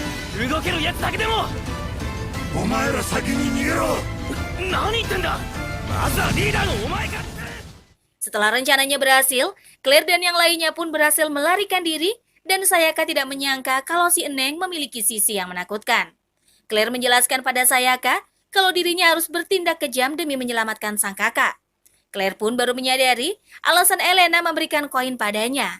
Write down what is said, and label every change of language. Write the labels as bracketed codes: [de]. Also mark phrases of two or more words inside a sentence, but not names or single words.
[ja] 動けるやつだけでもえお前ら先に逃げろ何言ってんだまずはリーダーのお前か [id] Setelah rencananya berhasil, Claire dan yang lainnya pun berhasil melarikan diri dan Sayaka tidak menyangka kalau si Eneng memiliki sisi yang menakutkan. Claire menjelaskan pada Sayaka kalau dirinya harus bertindak kejam demi menyelamatkan sang kakak. Claire pun baru menyadari alasan Elena memberikan koin padanya.